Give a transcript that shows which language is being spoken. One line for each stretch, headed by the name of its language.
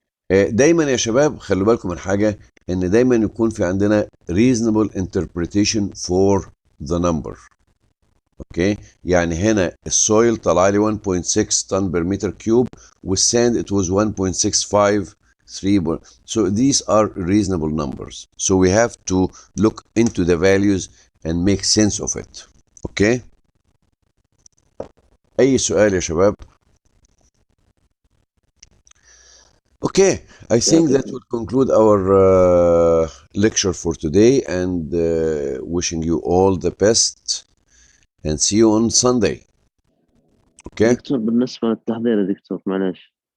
Arabic: دايما يا شباب خلوا بالكم من حاجه، ان دايما يكون في عندنا
English: reasonable interpretation for the number.
Arabic: اوكي، يعني هنا السويل طلع لي 1.6 طن بر متر كيوب والساند
English: it was
Arabic: 1.653.
English: So these are reasonable numbers. So we have to look into the values and make sense of it.
Arabic: اوكي، اي سؤال يا شباب؟
English: Okay, I think that will conclude our lecture for today, and wishing you all the best and see you on Sunday. Okay?
Arabic: دكتور بالنسبة للتحضير يا دكتور معلش.